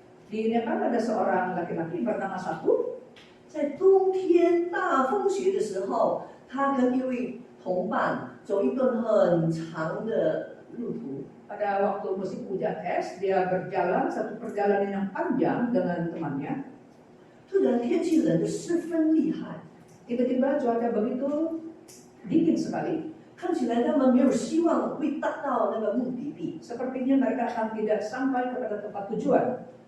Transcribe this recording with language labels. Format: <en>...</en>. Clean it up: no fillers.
<id>Di Nepal ada seorang laki-laki bernama Satu.</id> <zh>在冬天大风雪的时候，他跟一位同伴走一段很长的路途。</zh> <id>Pada waktu musim hujan es, dia berjalan satu perjalanan yang panjang dengan temannya.</id> <zh>突然天气冷得十分厉害，</zh> <id>Tiba-tiba cuaca begitu dingin sekali.</id> <zh>看起来他们没有希望会达到那个目的地。</zh> <id>Sepertinya mereka akan tidak sampai kepada tempat tujuan.</id>